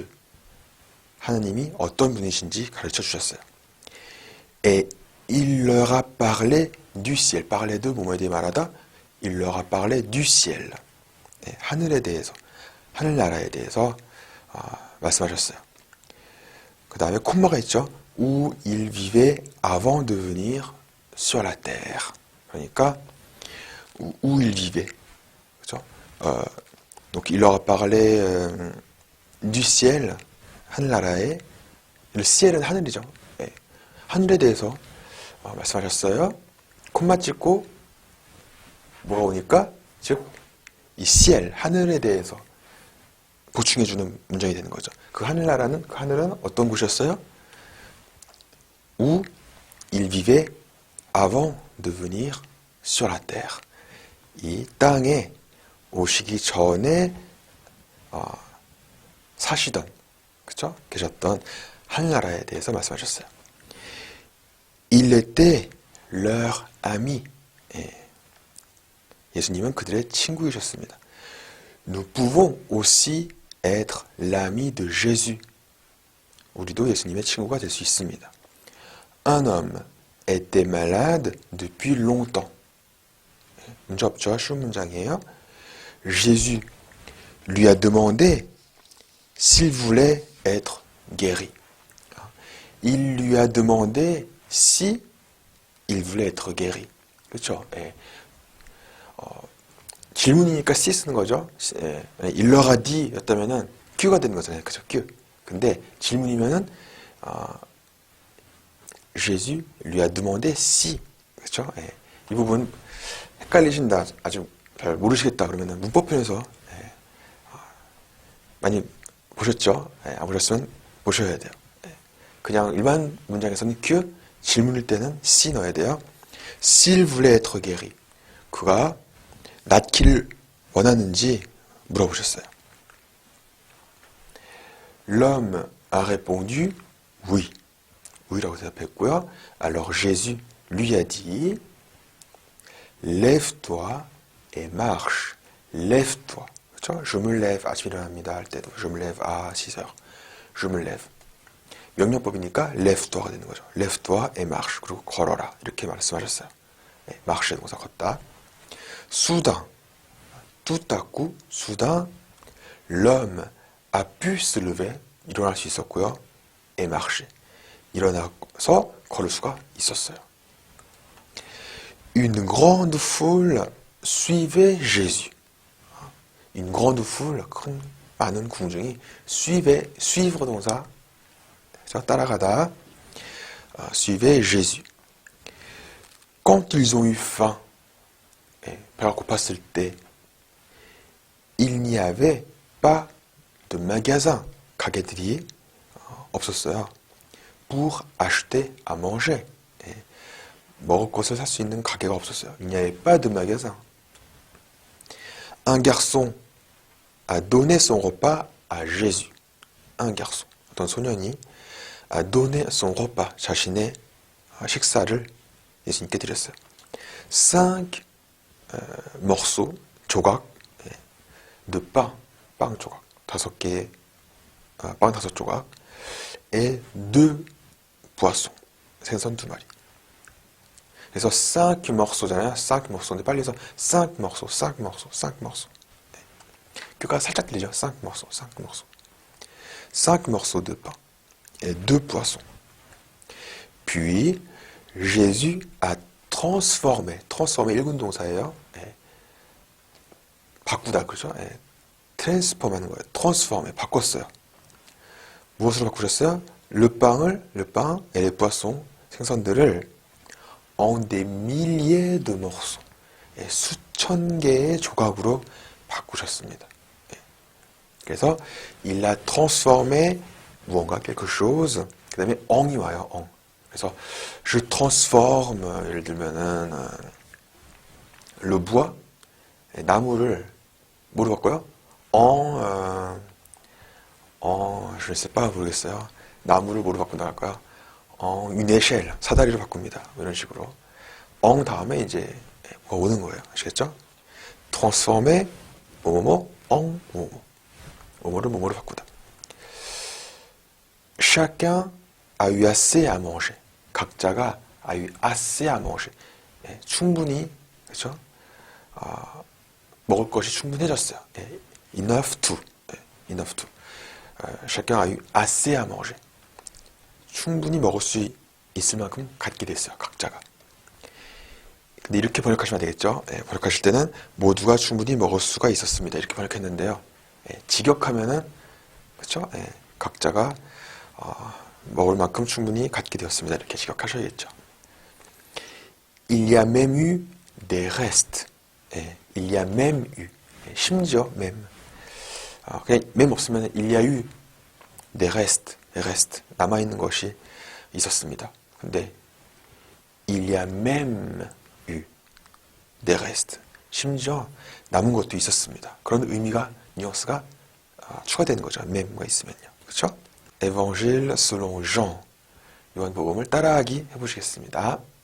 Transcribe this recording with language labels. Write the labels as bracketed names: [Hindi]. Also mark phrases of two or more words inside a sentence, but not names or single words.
[Korean] 하나님이 어떤 분이신지 가르쳐 주셨어요. [French] Et il leur a parlé du ciel. parler de [Korean] 뭐뭐에 대해 말하다. [French] Il leur a parlé du ciel. [Korean] 하늘에 대해서, 하늘나라에 대해서 말씀하셨어요. 그 다음에 콤마가 있죠. [French] Où il vivait avant de venir sur la terre. [Korean] 그러니까 [French] où il vivait. [Korean] 그렇죠? [French] Donc il leur a parlé du ciel. [Korean] 하늘나라에. [French] le ciel [Korean] 은 하늘이죠. 하늘에 대해서 말씀하셨어요. 콤마 찍고 뭐가 오니까 즉 이 ciel, 하늘에 대해서 보충해주는 문장이 되는 거죠. 그 하늘나라는, 그 하늘은 어떤 곳이었어요? [French] Où il vivait avant de venir sur la terre. [Korean] 이 땅에 오시기 전에 사시던, 그쵸? 계셨던 하늘나라에 대해서 말씀하셨어요. [French] Il était leur ami. [Korean] 예수님은 그들의 친구이셨습니다. [French] Nous pouvons aussi être l'ami de Jésus. [Korean] 우리도 예수님의 친구가 될 수 있습니다. [French] Un homme était malade depuis longtemps. [Korean] 문제 없죠? 쉬운 문장이에요. [French] Jésus lui a demandé s'il voulait être guéri. Il lui a demandé si il voulait être guéri. [Korean] 그렇죠? 질문이니까 si 쓰는 거죠. [French] Il leur a dit [Korean] 였다면은 Q가 되는 거잖아요. 그죠? Q. 근데 질문이면은 [French] Jésus lui a demandé si. [Korean] 그렇죠? 이 부분 헷갈리신다, 아직 잘 모르시겠다 그러면은 문법편에서 많이 보셨죠? 안 보셨으면 보셔야 돼요. 그냥 일반 문장에서는 Q, 질문일 때는 si 넣어야 돼요. [French] S'il voulait être guéri. [Korean] 그가 낫기를 원하는지 물어보셨어요. [French] L'homme a répondu oui. [Korean] Ou이라고 대답했고요. [French] Alors Jésus lui a dit lève-toi et marche. Lève-toi. 그렇죠? Je me lève. [Korean] 아침에 일어납니다. 할 때도 [French] je me lève à 6h. Je me lève. [Korean] 명령법이니까 lève-toi가 되는 거죠. [French] lève-toi et marche. [Korean] 그리고 걸어라. 이렇게 말씀하셨어요. 네, marche 동사 걷다. [French] soudain. tout à coup, soudain, l'homme a pu se lever. [Korean] 일어날 수 있었고요. [French] et marcher. [Korean] 일어나서 걸을 수가 있었어요. [French] Une grande foule suivait Jésus. Une grande foule, [Korean] 큰 많은 군중이 [French] suivait, suivre [Korean] 동사, 따라가다, [French] suivait Jésus. Quand ils ont eu faim, [Korean] 배가 고팠을 때, [French] il n'y avait pas de magasin, [Korean] 가게들이 없었어요. [French] Pour acheter à manger. [Korean] 먹을 것을 살 수 있는 가게가 없었어요. [French] Il n'y avait pas de magasin. Un garçon a donné son repas à Jésus. Un garçon, [Korean] 어떤 소년이 [French] a donné son repas, [Korean] 자신의 식사를 예수님께 드렸어요. [French] 5 morceaux, 조각, de pain, [Korean] 빵 조각, 5개의 빵 5조각, [French] et 2 poissons, [Korean] 생선 2마리. 그래서 5 morceau잖아요. 5 morceau인데 빨리 해서 [French] 5 morceaux, 5 morceaux, 5 morceaux. [Korean] 네. 뼈가 살짝 들리죠? [French] 5 morceaux, 5 morceaux. 5 morceaux de pain et 2 poissons. Puis Jésus a transformé. [Korean] transformé 1군 동사예요. 네. 바꾸다 그렇죠? 네. transform하는 거예요. transformé 바꿨어요. 무엇으로 바꾸셨어요? [French] le pain et les poissons 생선들을 en des milliers de morceaux. [Korean] 예, 수천 개의 조각으로 바꾸셨습니다. 예. 그래서 [French] il a transformé 무언가 quelque chose. [Korean] 그 다음에 en이 와요. en. 그래서 je transforme 예를 들면은 [French] le bois [Korean] 예, 나무를 뭐로 바꿔요? [French] je ne sais pas 모르겠어요. [Korean] 나무를 뭐로 바꾼다 할까요? [French] une échelle, [Korean] 사다리로 바꿉니다. 이런 식으로. en 다음에 이제 뭐가 오는 거예요. 아시겠죠? transformer, 뭐뭐뭐, en 뭐뭐. 뭐뭐를 뭐뭐로 바꾸다. [French] Chacun a eu assez à manger. 각자가 a eu assez à manger. [Korean] 예, 충분히, 그렇죠? 먹을 것이 충분해졌어요. 예, [English] enough to. 예, enough to. [French] chacun a eu assez à manger. [Korean] 충분히 먹을 수 있을 만큼 갖게 됐어요. 각자가. 근데 이렇게 번역하시면 되겠죠. 예, 번역하실 때는 모두가 충분히 먹을 수가 있었습니다. 이렇게 번역했는데요. 예, 직역하면은 그렇죠. 예, 각자가 먹을 만큼 충분히 갖게 되었습니다. 이렇게 직역하셔야겠죠. [French] Il y a même eu des restes. 예, il y a même eu. [Korean] 예, 심지어 même. [French] 그냥 même 없으면 il y a eu des restes. reste, [Korean] 남아있는 것이 있었습니다. [French] 근데 il y a même eu des restes. [Korean] 심지어 남은 것도 있었습니다. 그런 의미가, 뉘앙스가 추가되는 거죠. même가 있으면요. 그렇죠? [French] Évangile selon Jean. [Korean] 요한복음을 따라하기 해보시겠습니다.